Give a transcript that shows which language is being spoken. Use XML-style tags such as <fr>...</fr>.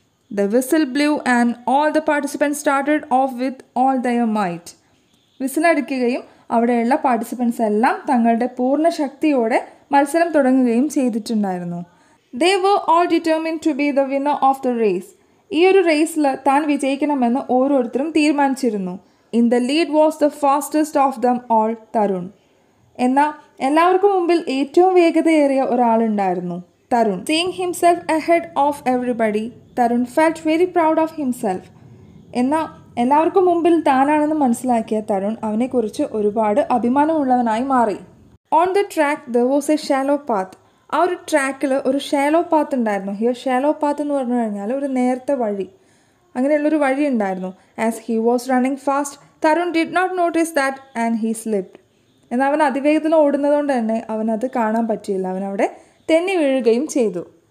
<en>The whistle blew and all the participants started off with all their might.</en> <ml>വിസിലടിക്കുകയും അവിടെയുള്ള participants എല്ലാം തങ്ങളുടെ പൂർണ്ണ ശക്തിയോടെ മത്സരം തുടങ്ങുകയും ചെയ്തിട്ടുണ്ടായിരുന്നു.</ml> <en>They were all determined to be the winner of the race.</en> <ml>ഈ ഒരു റേസിൽ താൻ വിജയിക്കണമെന്ന് ഓരോരുത്തരും തീരുമാനിച്ചിരുന്നു.</ml> <en>In the lead was the fastest of them all, Tarun.</en> <ml>എന്നാൽ എല്ലാവർക്കും മുമ്പിൽ ഏറ്റവും വേഗതയേറിയ ഒരാളുണ്ടായിരുന്നു, Tarun.</ml> <en>Seeing himself ahead of everybody, Tarun felt very proud of himself.</en> <ml>എന്നാൽ എല്ലാവർക്കും മുമ്പിൽ താനാണെന്ന് മനസ്സിലാക്കിയ തരുൺ അവനെക്കുറിച്ച് ഒരുപാട് അഭിമാനമുള്ളവനായി മാറി.</ml> <en>On the track there was a shallow path.</en> <ml>ആ ഒരു ട്രാക്കിൽ ഒരു ഷാലോ പാത്ത് ഉണ്ടായിരുന്നു. ഹിയർ ഷാലോ പാത്ത് എന്ന് പറഞ്ഞു കഴിഞ്ഞാൽ ഒരു നേരത്തെ വഴി, അങ്ങനെയുള്ളൊരു വഴി ഉണ്ടായിരുന്നു.</ml> <en>As he was running fast, Tarun did not notice that and he slipped.</en> <ml>എന്നാൽ അവൻ അതിവേഗത്തിൽ ഓടുന്നതുകൊണ്ട് തന്നെ അവനത് കാണാൻ പറ്റിയില്ല. അവനവിടെ തെന്നി വീഴുകയും ചെയ്തു.</ml>